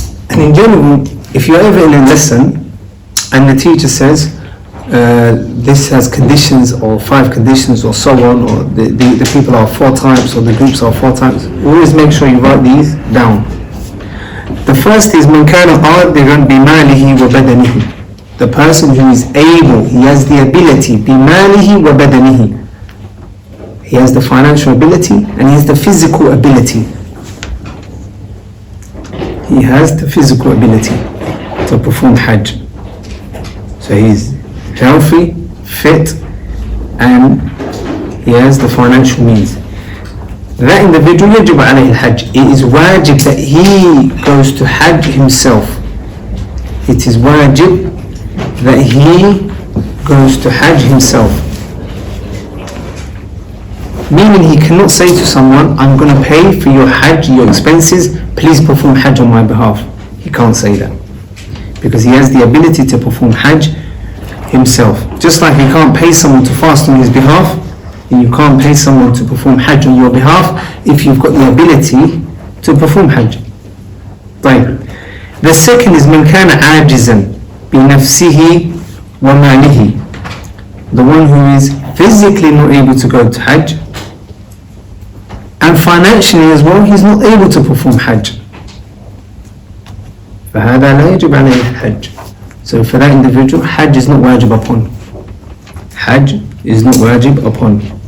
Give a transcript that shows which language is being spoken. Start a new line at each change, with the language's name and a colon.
English: And in general, if you're ever in a lesson and the teacher says this has conditions or 5 conditions or so on, or the people are 4 types or the groups are 4 types, always make sure you write these down. The first is
Arabic: مَنْ كَانَ قَادِرًا بِمَالِهِ وَبَدَنِهِ.
English: The person who is able, he has the ability,
Arabic: بِمَالِهِ وَبَدَنِهِ.
English: He has the financial ability and he has the physical ability. He has the physical ability to perform Hajj. So he's healthy, fit, and he has the financial means. That individual,
Arabic: يجب عليه الحج.
English: It is wajib that he goes to Hajj himself. It is wajib that he goes to Hajj himself. Meaning he cannot say to someone, I'm going to pay for your Hajj, your expenses, please perform Hajj on my behalf. He can't say that. Because he has the ability to perform Hajj himself. Just like you can't pay someone to fast on his behalf, and you can't pay someone to perform Hajj on your behalf if you've got the ability to perform Hajj.
Arabic: طيب.
English: The second is
Arabic: من كان عاجزا بنفسه وماله.
English: The one who is physically not able to go to Hajj, and financially as well, he's not able to perform Hajj.
Arabic: فهذا لا يجب عليه الحج.
English: So for that individual, Hajj is not wajib upon. Hajj is not wajib upon.